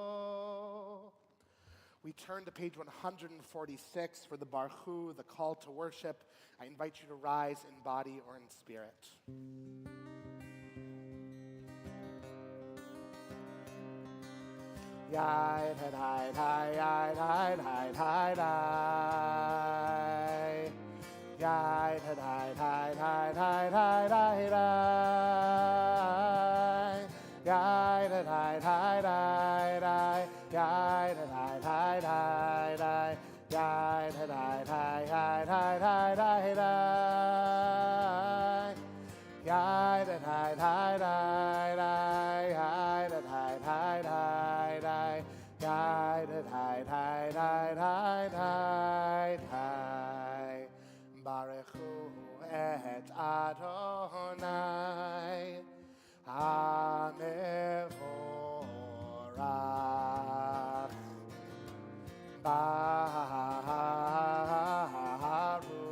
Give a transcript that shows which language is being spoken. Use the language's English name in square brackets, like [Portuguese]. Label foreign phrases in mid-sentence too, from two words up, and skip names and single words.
[English] We turn to page 146 for the Barchu, the call to worship. I invite you to rise in body or in spirit. Yai, hi, hi, hi, hi, hi, hi, hi, hi. Yai, hi, hi, hi, hi, hi, hi, hi, hi. Yai, hi, hi, hi, hi, hi. Yai, hi, hi, hi, hi, hi. Yai, hi, hi, hi, hi, hi, hi, hi, hi. Yai, hi, hi, hi, hi, hi. Yai, hi, hi, hi, hi, hi. Yai, hi, hi, hi, hi, hi, hi. [Hebrew] ברכו את אדוני המבורך ברוך